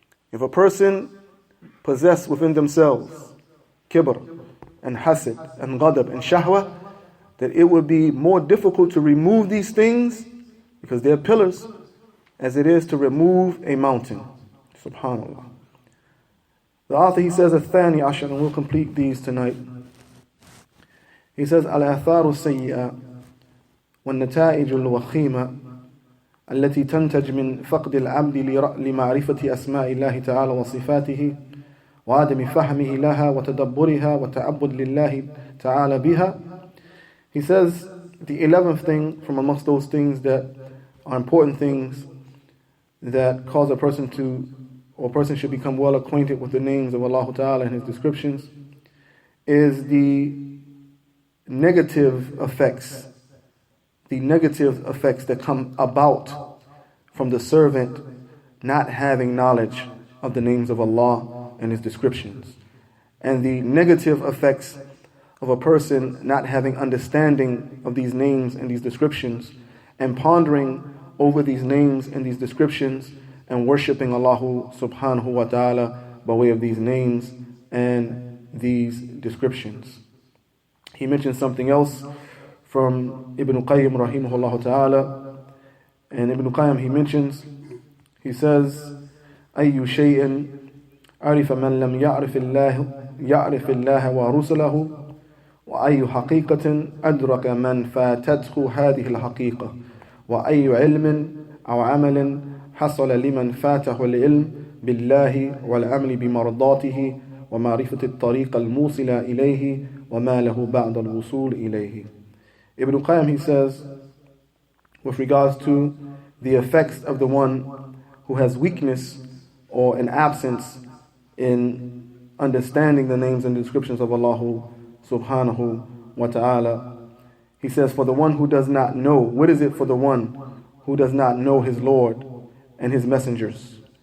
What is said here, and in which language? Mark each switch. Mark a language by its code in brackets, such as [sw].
[en] If a person possesses within themselves kibr and hasad and ghadab and shahwa, that it would be more difficult to remove these things because they're pillars as it is to remove a mountain. Subhanallah. The author, he says, [ar] الثاني عشر, [en] and we'll complete these tonight. [ar] He says, الآثار السيئة والنتائج الوخيمة التي تنتج من فقد العبد لمعرفة أسماء الله تعالى وصفاته وعدم فهمه لها وتدبرها وتعبد لله تعالى بها. [en] He says, the 11th thing from amongst those things that are important things that cause a person should become well acquainted with the names of Allah Ta'ala and His descriptions is the negative effects that come about from the servant not having knowledge of the names of Allah and His descriptions, and the negative effects of a person not having understanding of these names and these descriptions and pondering over these names and these descriptions and worshipping Allah subhanahu wa ta'ala by way of these names and these descriptions. He mentions something else from Ibn Qayyim rahimahullah ta'ala, and Ibn Qayyim [ar] he says, أي شيء عرف من لم يعرف الله ورسله وأي حقيقة أدرك من فاتته هذه الحقيقة وأي علم أو عمل حصل لمن فاته العلم بالله والعمل بمرضاته ومعرفة الطريق الموصلة إليه وما له بعد الوصول إليه. [en] Ibn Qayyim, he says, with regards to the effects of the one who has weakness or an absence in understanding the names and descriptions of Allah subhanahu wa ta'ala, he says, for the one who does not know, what is it for the one who does not know his Lord and His messengers?